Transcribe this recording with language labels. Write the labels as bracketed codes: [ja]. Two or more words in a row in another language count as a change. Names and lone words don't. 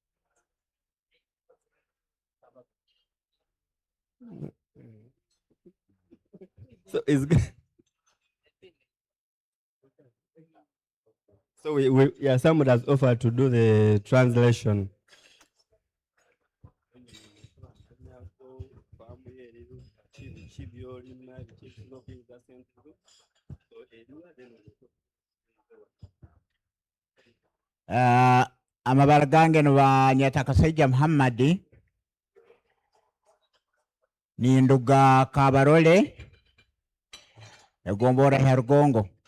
[en] So it's so yeah, someone has offered to do the translation. [nyo] Amabara gange nwa Nyatakasajja Muhammadi ni nduga Kabarole egombora ya Rugongo.